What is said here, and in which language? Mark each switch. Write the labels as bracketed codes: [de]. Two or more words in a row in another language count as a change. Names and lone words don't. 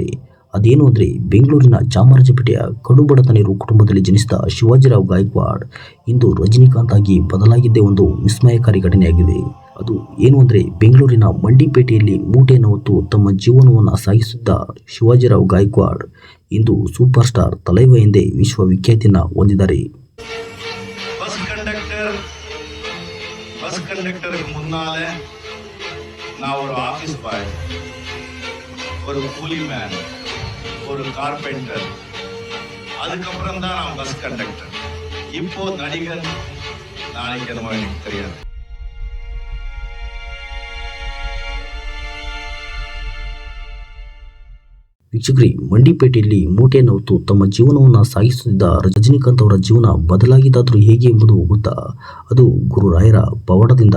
[kn] ಅದೇನು ಅಂದರೆ, ಬೆಂಗಳೂರಿನ ಚಾಮರಾಜಪೇಟೆಯ ಕಡುಬಡತನರು ಕುಟುಂಬದಲ್ಲಿ ಜನಿಸಿದ ಶಿವಾಜಿರಾವ್ ಗಾಯಕ್ವಾಡ್ ಇಂದು ರಜನಿಕಾಂತ್ ಆಗಿ ಬದಲಾಗಿದ್ದೇ ಒಂದು ವಿಸ್ಮಯಕಾರಿ ಘಟನೆಯಾಗಿದೆ. ಅದು ಏನು ಅಂದರೆ, ಬೆಂಗಳೂರಿನ ಮಂಡಿಪೇಟೆಯಲ್ಲಿ ಮೂಟೆಯನ್ನು ಹೊತ್ತು ತಮ್ಮ ಜೀವನವನ್ನು ಸಾಗಿಸುತ್ತಿದ್ದ ಶಿವಾಜಿರಾವ್ ಗಾಯಕ್ವಾಡ್ ಇಂದು [en] super star [kn] ತಲೈವ ಎಂದೇ ವಿಶ್ವವಿಖ್ಯಾತಿಯನ್ನು ಹೊಂದಿದ್ದಾರೆ. [ta] பஸ் கண்டக்டருக்கு முன்னால நான் ஒரு [en] office boy, [ta] ஒரு கூலி மேன், ஒரு கார்பெண்டர், அதுக்கப்புறம் தான் நான் [en] bus conductor. [ta] இப்போ நடிகர், நாளைக்கு என்னமோ எனக்கு தெரியாது. [kn] ವೀಕ್ಷಕರೇ, ಮಂಡಿಪೇಟೆಯಲ್ಲಿ ಮೂಟೆಯನ್ನು ಹೊತ್ತು ತಮ್ಮ ಜೀವನವನ್ನು ಸಾಗಿಸುತ್ತಿದ್ದ ರಜನಿಕಾಂತ್ ಅವರ ಜೀವನ ಬದಲಾಗಿದ್ದಾದರೂ ಹೇಗೆ ಎಂಬುದು ಗೊತ್ತಾ? ಅದು ಗುರುರಾಯರ ಪವಾಡದಿಂದ.